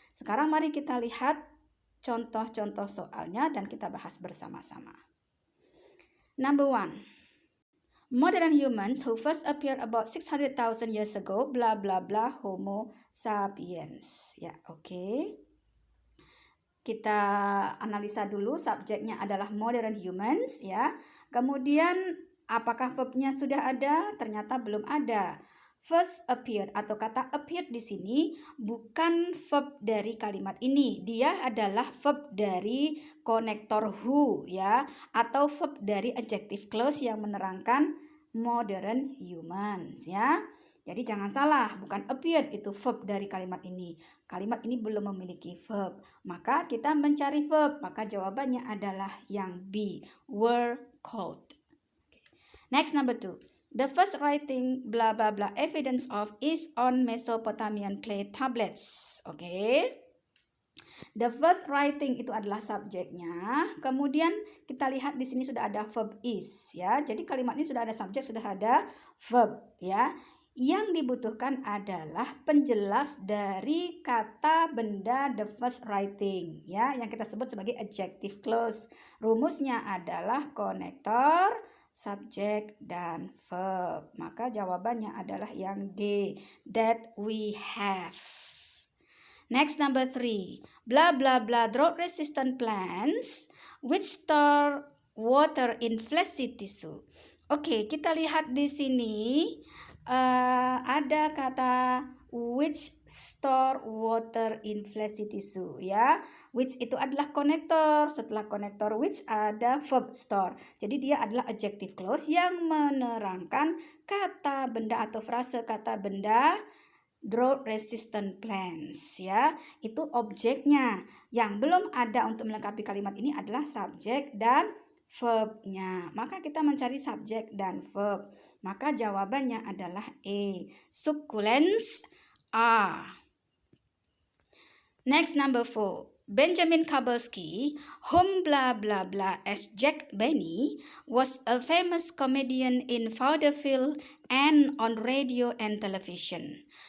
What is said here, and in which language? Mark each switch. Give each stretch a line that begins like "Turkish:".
Indonesian: Sekarang mari kita lihat contoh-contoh soalnya dan kita bahas bersama-sama.
English: Number 1. Modern humans who first appeared about 600,000 years ago, bla bla bla, Homo sapiens.
Indonesian: Ya, oke. Kita analisa dulu, subjeknya adalah
English: modern humans
Indonesian: ya. Kemudian apakah verbnya sudah ada? Ternyata belum ada.
English: First appeared
Indonesian: atau kata appeared di sini bukan verb dari kalimat ini. Dia adalah verb dari konektor who ya, atau verb dari adjective clause yang menerangkan
English: modern humans
Indonesian: ya. Jadi jangan salah, bukan appeared itu verb dari kalimat ini. Kalimat ini belum memiliki verb. Maka kita mencari verb. Maka jawabannya adalah yang B,
English: were called. Next, number 2. The first writing blah blah blah evidence of is on Mesopotamian clay tablets.
Indonesian: Oke.
English: The first writing
Indonesian: itu adalah subjeknya. Kemudian kita lihat di sini sudah ada verb is ya. Jadi kalimat ini sudah ada subjek, sudah ada verb ya. Yang dibutuhkan adalah penjelas dari kata benda
English: the first writing
Indonesian: ya, yang kita sebut sebagai adjective clause. Rumusnya adalah konektor, subjek, dan verb. Maka jawabannya adalah yang D,
English: that we have. Next, number 3. Blah blah blah drought resistant plants which store water in fleshy tissue.
Indonesian: Oke, kita lihat di sini ada kata
English: which store water in fleshy tissue
Indonesian: ya. Which itu adalah konektor. Setelah konektor which ada verb store. Jadi dia adalah adjective clause yang menerangkan kata benda atau frase kata benda
English: drought resistant plants
Indonesian: ya. Itu objeknya. Yang belum ada untuk melengkapi kalimat ini adalah subjek dan verbnya. Maka kita mencari subjek dan verb. Maka jawabannya adalah A,
English: succulents are. Next, number 4. Benjamin Kabalski, whom blah blah blah as Jack Benny, was a famous comedian in vaudeville and on radio and television.